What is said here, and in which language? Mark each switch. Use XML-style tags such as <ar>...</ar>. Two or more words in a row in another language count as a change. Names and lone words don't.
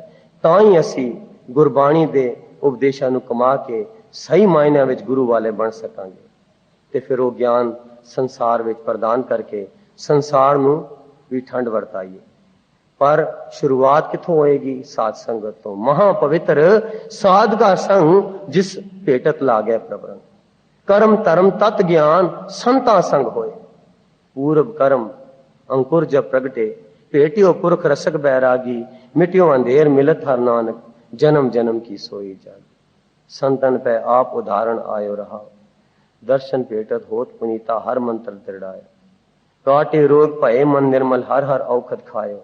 <pa>ਤਾਂ ਹੀ ਅਸੀਂ ਗੁਰਬਾਣੀ ਦੇ ਉਪਦੇਸ਼ਾਂ ਨੂੰ ਕਮਾ ਕੇ ਸਹੀ ਮਾਇਨਿਆਂ ਵਿੱਚ ਗੁਰੂ ਵਾਲੇ ਬਣ ਸਕਾਂਗੇ ਤੇ ਫਿਰ ਉਹ ਗਿਆਨ ਸੰਸਾਰ ਵਿੱਚ ਪ੍ਰਦਾਨ ਕਰਕੇ ਸੰਸਾਰ ਨੂੰ ਵੀ ਠੰਡ ਵਰਤਾਈਏ। ਪਰ ਸ਼ੁਰੂਆਤ ਕਿੱਥੋਂ ਹੋਏਗੀ? ਸਾਧ ਸੰਗਤ ਤੋਂ। ਮਹਾ ਪਵਿੱਤਰ ਸਾਧਕਾ ਸੰਗ ਜਿਸ ਭੇਟਤ ਲਾਗਿਆ ਪ੍ਰਭ ਰੰਗ। ਕਰਮ ਧਰਮ ਤਤ ਗਿਆਨ ਸੰਤਾਂ ਸੰਗ ਹੋਏ। ਪੂਰਬ ਕਰਮ ਅੰकुर जब प्रगटे पेटियो पुरख रसक बैरागी मिटियो अंधेर मिलत हर नानक जन्म जन्म की सोई जागी। संतन पे आप उदाहरण आयो रहा दर्शन पेटत होत पुनीता हर मंत्र दृढ़ाया। काटे रोग भये मन निर्मल हर हर औखद खायो।</pa>